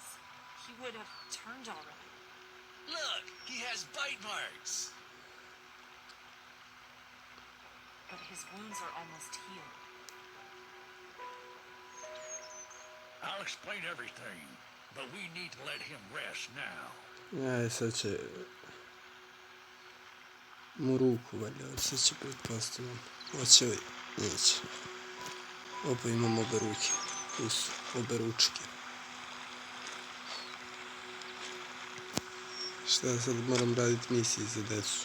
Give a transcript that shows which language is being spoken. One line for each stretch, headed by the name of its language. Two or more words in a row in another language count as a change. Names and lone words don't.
English: He would have turned already. Look, he has bite marks. But his wounds are almost healed. I'll explain everything, but we need to let him rest now.
Serbian: Sad će mu ruku valjati, sad će pretpostavljam. Hoće li? Neće. Opa, imam obe ruke. Tu su obe ručke. Šta sad moram raditi misije za decu?